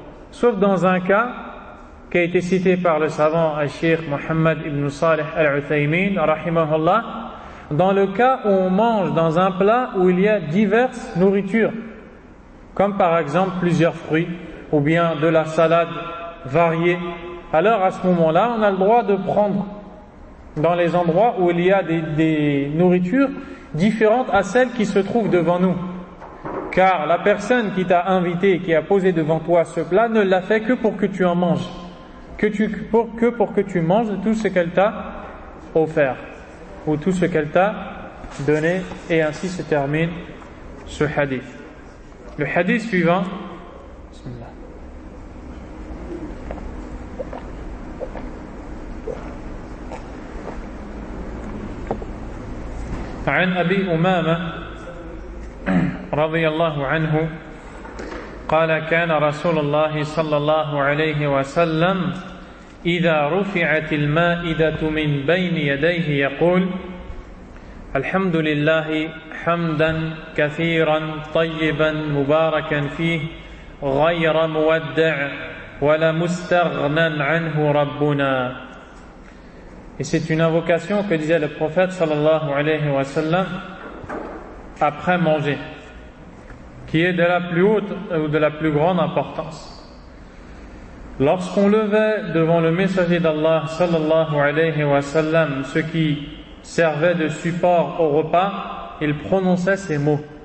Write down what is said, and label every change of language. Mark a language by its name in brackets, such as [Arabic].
[French] Sauf dans un cas qui a été cité par le savant Al-Sheikh Muhammad ibn Salih Al-Uthaymin, rahimahullah, dans le cas où on mange dans un plat où il y a diverses nourritures, comme par exemple plusieurs fruits, ou bien de la salade variée, alors à ce moment-là, on a le droit de prendre dans les endroits où il y a des nourritures différentes à celles qui se trouvent devant nous. Car la personne qui t'a invité et qui a posé devant toi ce plat ne l'a fait que pour que tu en manges, que tu manges tout ce qu'elle t'a offert ou tout ce qu'elle t'a donné. Et ainsi se termine ce hadith. Le hadith suivant, [Arabic] عن أبي أمامة رضي الله عنه قال كان رسول الله صلى الله عليه وسلم إذا رفعت المائدة من بين يديه يقول الحمد لله حمدا كثيرا طيبا مباركا فيه غير مودع ولا مستغنى عنه ربنا. [French] Et c'est une invocation que disait le prophète sallallahu alayhi wa sallam après manger, qui est de la plus haute ou de la plus grande importance. Lorsqu'on levait devant le messager d'Allah sallallahu alayhi wa sallam ce qui servait de support au repas, il prononçait ces mots.